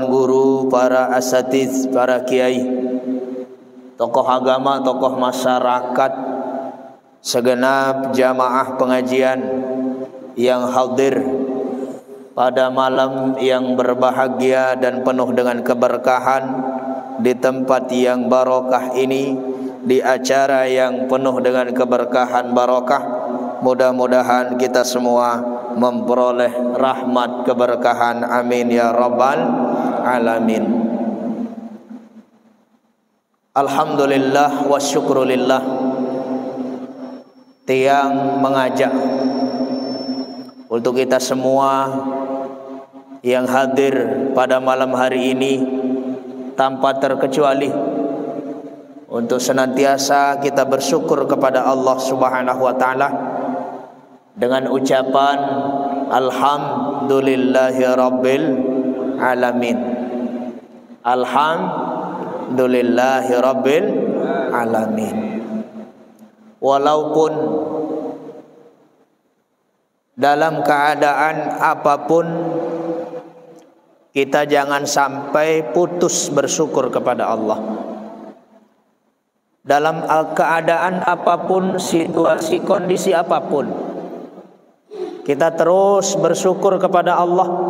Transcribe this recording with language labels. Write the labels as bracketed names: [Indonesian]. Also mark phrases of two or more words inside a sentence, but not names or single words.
[Indonesian] guru, para asatiz, para kiai, tokoh agama, tokoh masyarakat, segenap jamaah pengajian yang hadir pada malam yang berbahagia dan penuh dengan keberkahan di tempat yang barokah ini, di acara yang penuh dengan keberkahan barokah. Mudah-mudahan kita semua memperoleh rahmat keberkahan. [Arabic] آمين يا رب العالمين. الحمد لله والشكر لله. [Indonesian] Tiang mengajak untuk kita semua yang hadir pada malam hari ini tanpa terkecuali untuk senantiasa kita bersyukur kepada Allah [Arabic] سبحانه وتعالى [Indonesian] dengan ucapan [Arabic] الحمد لله رب العالمين. الحمد لله رب العالمين. [Indonesian] Walaupun dalam keadaan apapun, kita jangan sampai putus bersyukur kepada Allah. Dalam keadaan apapun, situasi, kondisi apapun, kita terus bersyukur kepada Allah.